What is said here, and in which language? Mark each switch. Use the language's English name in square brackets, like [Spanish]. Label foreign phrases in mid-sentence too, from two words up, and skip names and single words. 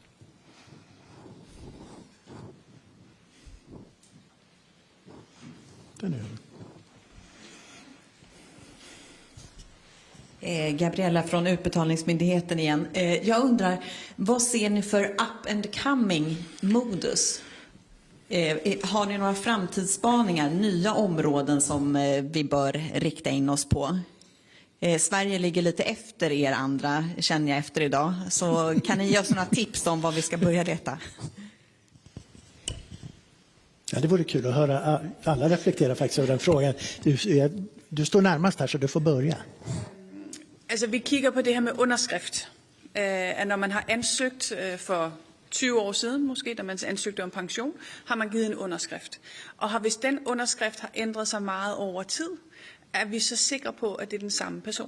[Swedish] Gabriella från Utbetalningsmyndigheten igen. Jag undrar, vad ser ni för [English] up and coming [Swedish] modus? Har ni några framtidsspaningar, nya områden som vi bör rikta in oss på? Sverige ligger lite efter er andra, känner jag efter idag. Så kan ni ge oss några tips om vad vi ska börja leta? Ja, det vore kul att höra alla reflektera faktiskt över den frågan. Du står närmast här så du får börja. [Danish] Altså, vi kigger på det her med underskrift. At når man har ansøgt for 20 år siden, måske, da man ansøgte om pension, har man givet en underskrift. Og hvis den underskrift har ændret sig meget over tid, er vi så sikre på, at det er den samme person.